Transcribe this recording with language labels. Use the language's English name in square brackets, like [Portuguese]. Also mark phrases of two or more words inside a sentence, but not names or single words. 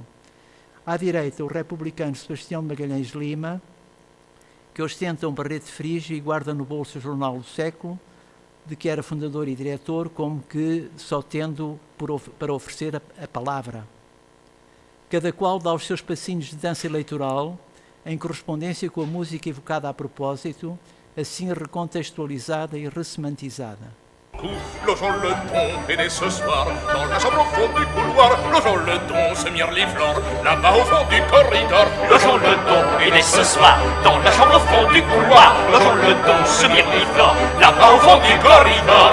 [Portuguese] À direita, o republicano Sebastião de Magalhães Lima, que ostenta um barrete frígio e guarda no bolso o jornal do século, de que era fundador e diretor, como que só tendo para oferecer a palavra. Cada qual dá os seus passinhos de dança eleitoral, em correspondência com a música evocada a propósito, assim recontextualizada e ressemantizada. [French] Logeons le ton, et dès ce soir, dans la chambre au fond du couloir, logeons le ton, se mirent les fleurs, là-bas au fond du corridor. Logeons le ton, et dès ce soir, dans la chambre au fond du couloir, logeons le ton, se mirent les fleurs, là-bas au fond du corridor.